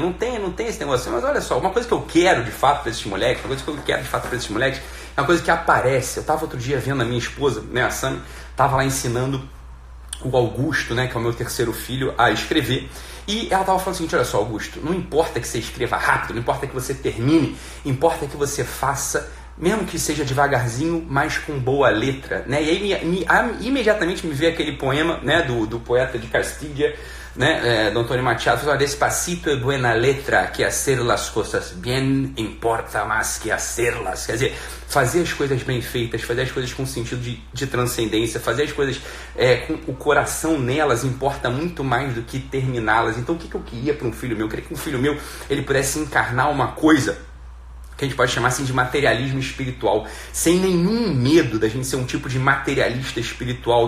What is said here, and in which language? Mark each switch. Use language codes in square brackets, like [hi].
[pt] Não tem esse negócio. Mas olha só, uma coisa que eu quero de fato para esses moleques, uma coisa que eu quero de fato para esses moleques, é uma coisa que aparece. Eu estava outro dia vendo a minha esposa, né, a Sam, estava lá ensinando o Augusto, né, que é o meu terceiro filho, a escrever. E ela estava falando o seguinte: olha só, Augusto, não importa que você escreva rápido, não importa que você termine, importa que você faça, mesmo que seja devagarzinho, mas com boa letra, né? E aí imediatamente me veio aquele poema, né, do poeta de Castilha, né, do Antonio Machado, fala: [es] despacito e buena letra, que hacer las cosas bien importa más que hacerlas. [pt] Quer dizer, fazer as coisas bem feitas, fazer as coisas com sentido de transcendência, fazer as coisas com o coração nelas importa muito mais do que terminá-las. Então o que eu queria para um filho meu? Eu queria que um filho meu ele pudesse encarnar uma coisa que a gente pode chamar assim de materialismo espiritual, sem nenhum medo da gente ser um tipo de materialista espiritual.